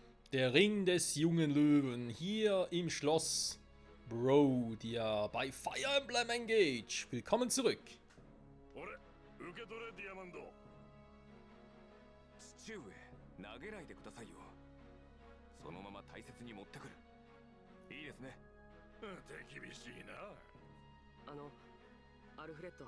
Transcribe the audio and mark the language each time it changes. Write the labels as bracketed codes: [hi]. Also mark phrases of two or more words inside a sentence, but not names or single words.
[de] Der Ring des jungen Löwen hier im Schloss Brodia bei Fire Emblem Engage. Willkommen zurück. [ja] 俺受け取れディアマンド。父上投げないでくださいよ。そのまま大切に持ってくる。いいですね。手厳しいな。アルフレッド。